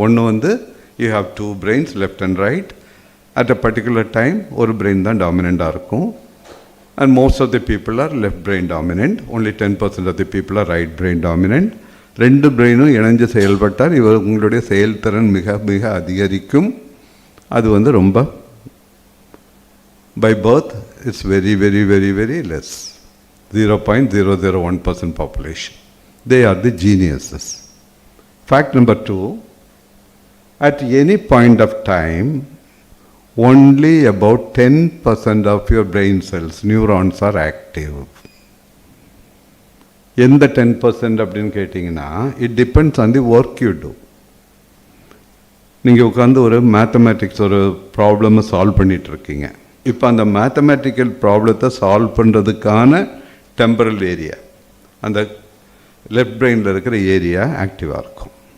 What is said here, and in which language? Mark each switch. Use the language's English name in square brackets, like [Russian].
[Tamil] ஒன்று வந்து [English] You have 2 brains left and right. At a particular time [Tamil] ஒரு brain தான் டாமினண்ட்டாக இருக்கும். [English] And most of the people are left brain dominant. Only 10% of the people are right brain dominant. [Tamil] 2 பிரெயினும் இணைஞ்சு செயல்பட்டால் உங்களுடைய செயல்திறன் மிக மிக அதிகரிக்கும். அது வந்து ரொம்ப [English] by birth it's very very very very less, 0.001% population. They are the geniuses. Fact number 2, at any point of time only about 10% of your brain cells, neurons, are active. [Tamil] எந்த 10% அப்படின்னு கேட்டிங்கன்னா [English] It depends on the work you do. [Tamil] நீங்கள் உட்காந்து ஒரு mathematics ஒரு ப்ராப்ளமை solve பண்ணிகிட்ருக்கீங்க. இப்போ அந்த மேத்தமேட்டிக்கல் ப்ராப்ளத்தை சால்வ் பண்ணுறதுக்கான டெம்பரல் ஏரியா, அந்த லெஃப்ட் பிரெயினில் இருக்கிற ஏரியா ஆக்டிவாக இருக்கும்.